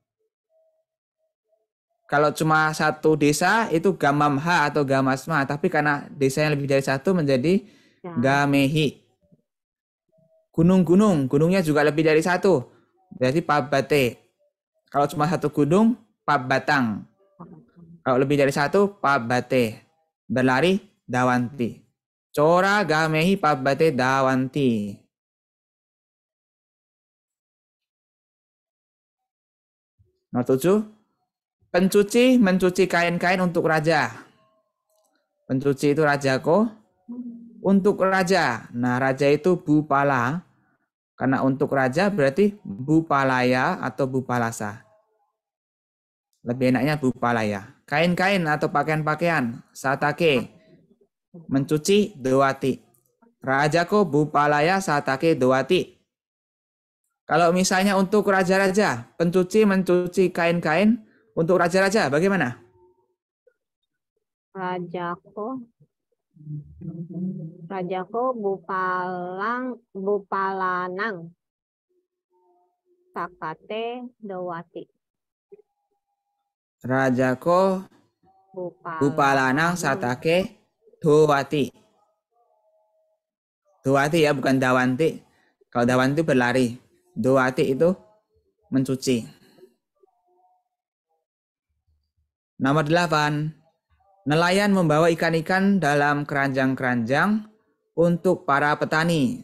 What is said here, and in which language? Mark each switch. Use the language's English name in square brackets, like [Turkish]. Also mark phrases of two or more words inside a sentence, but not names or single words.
[Indonesian] Kalau cuma satu desa itu gamamha atau gamasma, tapi karena desa yang lebih dari satu menjadi gamehi. Gunung-gunung, gunungnya juga lebih dari satu, berarti pabate. Kalau cuma satu gunung, pabatang. Kalau lebih dari satu, pabate. Berlari, [Pali] dawanti. Cora gamehi pabate dawanti. [Indonesian] Nomor 7. Pencuci mencuci kain-kain untuk raja. Pencuci itu rajako. Untuk raja. Nah, raja itu bupala. Karena untuk raja berarti bupalaya atau bupalasa. Lebih enaknya bupalaya. Kain-kain atau pakaian-pakaian. Satake. Mencuci dewati. [Pali] Rajako bupalaya satake dewati. [Indonesian] Kalau misalnya untuk raja-raja, pencuci mencuci kain-kain. Untuk raja-raja bagaimana? [Pali] Rajako Rajaku Bupalanang. Sakate Dewati. Rajako Bupalanang Satake Dewati. [Indonesian] Dewati ya, bukan Dawanti. Kalau Dawanti berlari. Dewati itu mencuci. Nomor 8. Nelayan membawa ikan-ikan dalam keranjang-keranjang untuk para petani.